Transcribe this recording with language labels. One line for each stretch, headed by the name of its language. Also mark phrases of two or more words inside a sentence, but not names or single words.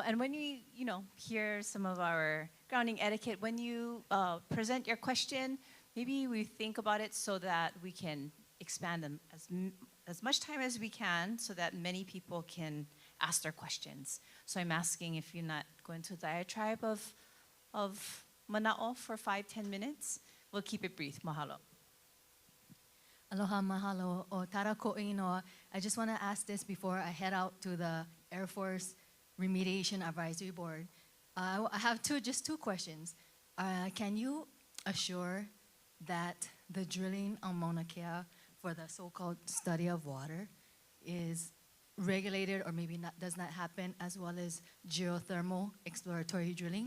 English: And when you hear some of our grounding etiquette, when you present your question, maybe we think about it so that we can expand them as much time as we can so that many people can ask their questions. So I'm asking if you're not going to diatribe of mana'o for 5-10 minutes, we'll keep it brief.
Hawaiian: Mahalo. Aloha, mahalo, o tarako inoa.
English: I just want to ask this before I head out to the Air Force Remediation Advisory Board. I have just two questions. Can you assure that the drilling on Mauna Kea for the so-called study of water is regulated or maybe does not happen, as well as geothermal exploratory drilling?